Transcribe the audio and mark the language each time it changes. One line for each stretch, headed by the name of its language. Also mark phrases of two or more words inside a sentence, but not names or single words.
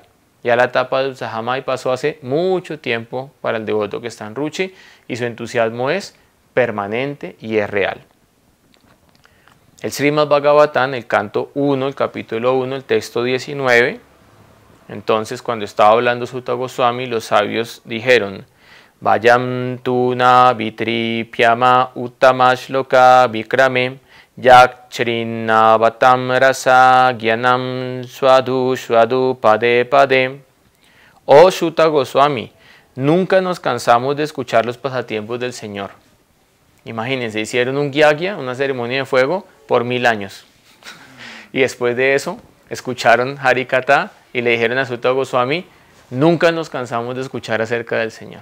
Spanish: Ya la etapa de Utsahamai pasó hace mucho tiempo para el devoto que está en Ruchi y su entusiasmo es permanente y es real. El Srimad Bhagavatam, el canto 1, el capítulo 1, el texto 19, entonces cuando estaba hablando Sutta Goswami, los sabios dijeron:
Sanskrit: Vayam tu na vitripyama uttamashloka vikrame yakchrinavatam rasa gyanam swadu swadu pade pade.
Spanish: Oh Sutta Goswami, nunca nos cansamos de escuchar los pasatiempos del Señor. Imagínense, hicieron un gyagya, una ceremonia de fuego, por 1000 años. Y después de eso, escucharon Harikata y le dijeron a Sutta Goswami, nunca nos cansamos de escuchar acerca del Señor.